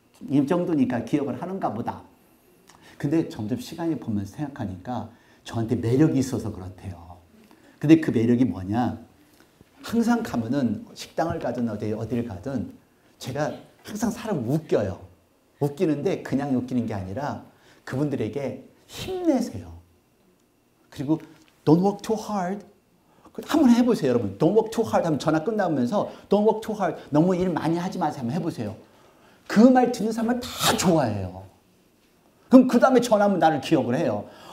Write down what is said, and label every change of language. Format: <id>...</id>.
<ko>이 정도니까 기억을 하는가 보다. 근데 점점 시간이 보면서 생각하니까 저한테 매력이 있어서 그렇대요. 근데 그 매력이 뭐냐? 항상 가면은 식당을 가든 어디를 가든 제가 항상 사람 웃겨요. 웃기는데 그냥 웃기는 게 아니라 그분들에게 힘내세요. 그리고</ko> <en>don't work too hard.</en> <ko>한번 해보세요, 여러분.</ko> <en>Don't work too hard</en> <ko>하면 전화 끝나면서</ko> <en>Don't work too hard.</en> <ko>너무 일 많이 하지 마세요. 한번 해보세요. 그 말 듣는 사람을 다 좋아해요. 그럼 그 다음에 전화하면 나를 기억을 해요.</ko>